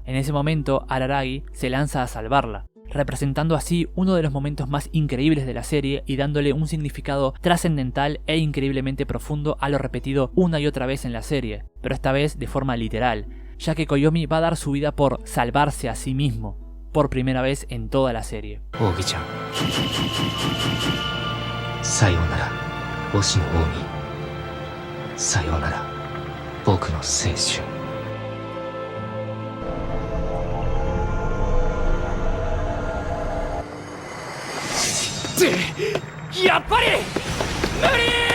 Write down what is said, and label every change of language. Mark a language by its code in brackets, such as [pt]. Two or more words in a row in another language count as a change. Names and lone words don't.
[es] En ese momento, Araragi se lanza a salvarla, representando así uno de los momentos más increíbles de la serie y dándole un significado trascendental e increíblemente profundo a lo repetido una y otra vez en la serie, pero esta vez de forma literal, ya que Koyomi va a dar su vida por salvarse a sí mismo, por primera vez en toda la serie. Ogi-chan. [ja] さようなら星の王にさようなら僕の青春やっぱり無理